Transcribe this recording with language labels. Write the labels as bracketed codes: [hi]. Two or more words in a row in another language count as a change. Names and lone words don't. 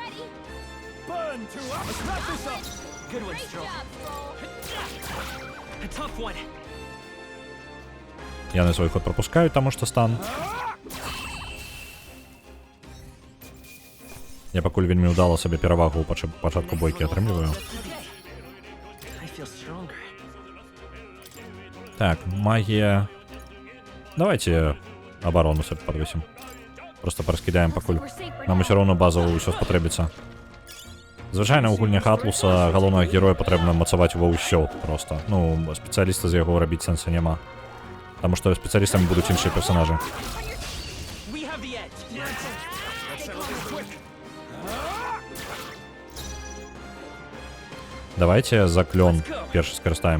[be] Яны свой ход пропускаюць, таму што стан. Я пакуль вельмі ўдала сабе перавагу ў пачатку бойкі атрымліваю. Так, магія. [ru] Давайте оборону себе подвесим. Просто пораскидаем пакуль. [be] Нам усё роўно базово ўсё спатрэбіцца. Звычайна ў гульнях Атлуса галоўнага героя патрэбна мацаваць ва ўсё просто. Ну, спецыяліста з яго рабіць сэнса няма. Таму што спецыялістамі будуць іншыя персонажы. Давайте за клён першы скарыстаем.